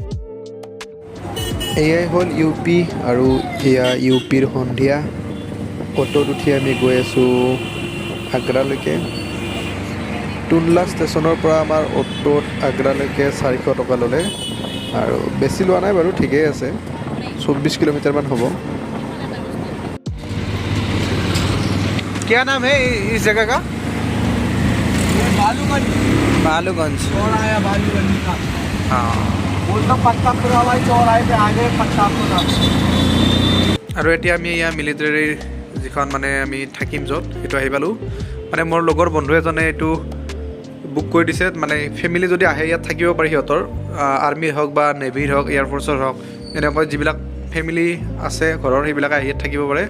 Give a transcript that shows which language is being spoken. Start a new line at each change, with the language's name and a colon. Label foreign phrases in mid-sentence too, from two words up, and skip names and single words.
Assamese: এয়াই হ'ল UP আৰু এয়া UPৰ সন্ধিয়া। অটোত উঠি আমি গৈ আছোঁ আগ্ৰালৈকে। টুণ্ডলা ষ্টেচনৰ পৰা আমাৰ অটোত আগ্ৰালৈকে 400 টকা ল'লে আৰু বেছি লোৱা নাই বাৰু, ঠিকেই আছে, 24 किलोमीटरमान হ'ব।
Hindi: क्या नाम है इस जगह का? बालूगंज। बालूगंज। चौराहा बालूगंज का। हाँ। बोलता पत्तापुरा वाली चौराहे पे आगे पत्तापुरा।
Assamese: আৰু এতিয়া আমি ইয়াৰ মিলিটাৰীৰ যিখন মানে আমি থাকিম য'ত, সেইটো আহি পালোঁ। মানে মোৰ লগৰ বন্ধু এজনে এইটো বুক কৰি দিছে, মানে ফেমিলি যদি আহে ইয়াত থাকিব পাৰি, সিহঁতৰ আৰ্মিৰ হওক বা নেভিৰ হওক, এয়াৰফ'ৰ্চৰ হওক, এনেকৈ যিবিলাক ফেমিলি আছে ঘৰৰ, সেইবিলাকে আহি ইয়াত থাকিব পাৰে।